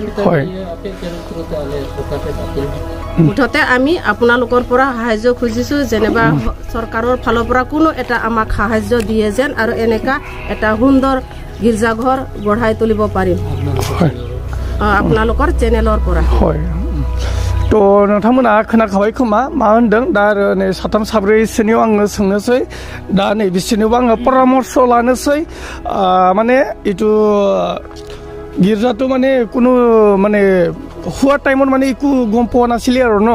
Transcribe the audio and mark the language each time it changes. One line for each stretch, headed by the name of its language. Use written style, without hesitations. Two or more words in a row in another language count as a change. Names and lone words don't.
Assamese: মুঠতে আমি আপোনালোকৰ পৰা সাহায্য খুজিছো যেনেবা চৰকাৰৰ ফালৰ পৰা কোনো এটা আমাক সাহায্য দিয়ে যেন আৰু এনেকা এটা সুন্দৰ গীৰ্জাঘৰ গঢ়াই তুলিব পাৰিম আপোনালোকৰ চেনেলৰ পৰা
Bodo: थ' नोंथांमोना खोनाखाबाय खोमा मा होनदों दा आरो नै साथाम साब्रैसोनियाव आङो सोंनोसै दा नै बिसोरनियावबो आङो परामर्श लानोसै माने
Assamese: ইটো গীৰ্জাত মানে কোনো মানে হোৱা টাইমত মানে একো গম পোৱা নাছিলে
Bodo: आरो न